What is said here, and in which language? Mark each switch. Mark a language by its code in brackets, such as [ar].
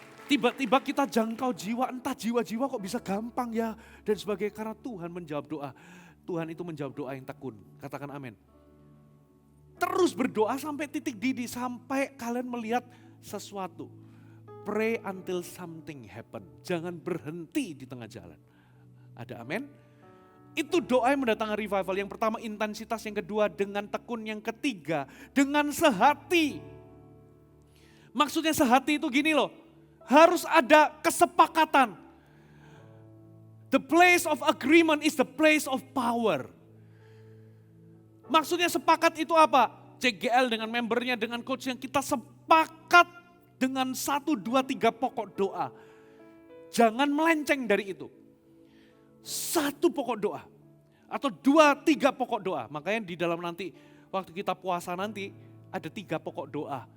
[id] Tiba-tiba kita jangkau jiwa, entah jiwa-jiwa kok bisa gampang ya. Dan sebagainya, karena Tuhan menjawab doa. Tuhan itu menjawab doa yang tekun. Katakan amin. Terus berdoa sampai titik didih, sampai kalian melihat sesuatu. [en] pray until something happen. [id] Jangan berhenti di tengah jalan. Ada amin? Itu doa yang mendatangkan revival. Yang pertama intensitas, yang kedua dengan tekun, yang ketiga dengan sehati. Maksudnya sehati itu gini loh, harus ada kesepakatan. [en] The place of agreement is the place of power. [id] Maksudnya sepakat itu apa? CGL dengan membernya, dengan coach yang kita sepakat dengan 1, 2, 3 pokok doa. Jangan melenceng dari itu. 1 pokok doa. Atau 2, 3 pokok doa. Makanya di dalam nanti, waktu kita puasa nanti, ada 3 pokok doa.